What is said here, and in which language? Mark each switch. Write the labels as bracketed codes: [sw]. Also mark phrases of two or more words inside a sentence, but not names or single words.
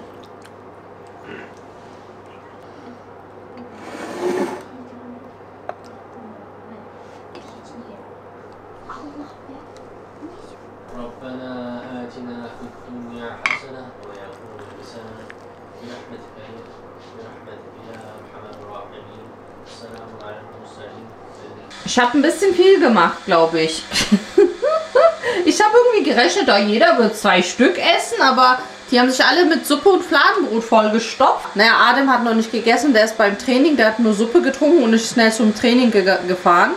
[ar] ربنا آتنا في الدنيا حسنة ويوم الحسنة برحمتك يا أرحم الراحمين السلام على المرسلين [de] Ich habe ein bisschen viel gemacht, glaube ich. Ich habe irgendwie gerechnet, da jeder wird 2 Stück essen, aber die haben sich alle mit Suppe und Fladenbrot vollgestopft. Naja, Adem hat noch nicht gegessen, der ist beim Training, der hat nur Suppe getrunken und ist schnell zum Training gefahren.